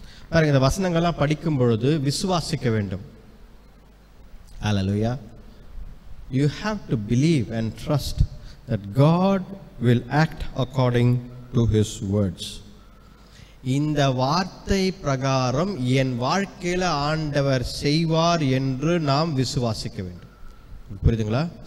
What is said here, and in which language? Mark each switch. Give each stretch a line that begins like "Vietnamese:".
Tamil: பாருங்க, இந்த வசனங்கள்லாம் படிக்கும் பொழுது விசுவாசிக்க வேண்டும். ஹல்லேலூயா.
English: You have to believe and trust that God will act according to His words.
Tamil: இந்த வார்த்தை பிரகாரம் என் வாழ்க்கையில் ஆண்டவர் செய்வார் என்று நாம் விசுவாசிக்க வேண்டும். புரியுதுங்களா?